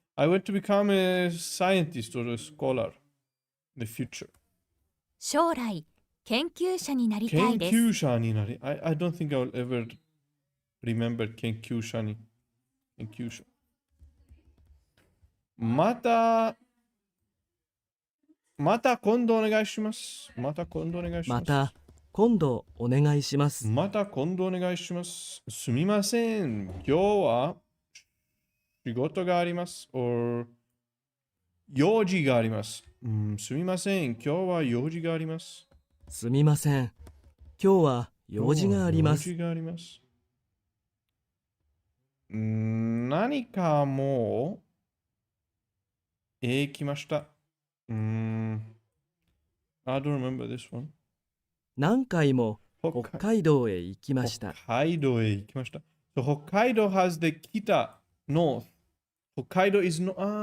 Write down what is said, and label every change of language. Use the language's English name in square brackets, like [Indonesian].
[English] I want to become a scientist or a scholar. The future. [Japanese] 将来、研究者になりたいです。研究者になり。 [English] I don't think I will ever remember 研究者に。 [Japanese] 研究者。また今度お願いします。また今度お願いします。また今度お願いします。また今度お願いします。すみません。今日は仕事があります。 or 用事があります。すみません。今日は用事があります。すみません。今日は用事があります。用事があります。何かもう来ました。 [English] I don't remember this one. [Japanese] 何回も北海道へ行きました。北海道へ行きました。 [English] So 北海道 has the 北 north. 北海道 is no.